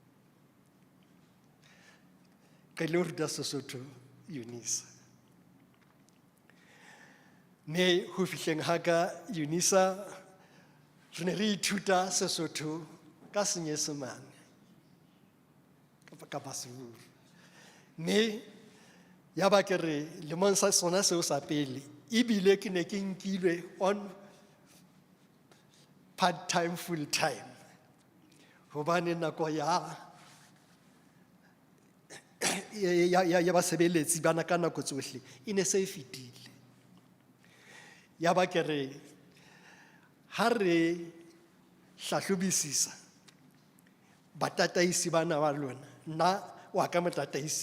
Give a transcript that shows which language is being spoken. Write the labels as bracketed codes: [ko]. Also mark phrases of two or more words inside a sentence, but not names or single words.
[st] ke le ho ruta Sesotho Unisa me ho fihleng ha ka Unisa re ne re ithuta Sesotho ka Senyesemane ka Basotho me ya ba ke re lemong sa sona seo sa pele ebile ke ne ke nkilwe [en] on part time full time [st] hobane nako ya basebeletsi bana ka nako tsohle e ne se e fetile ya ba ke re ha re hlahlobisisa batataisi bana ba lona nna wa ka motataisi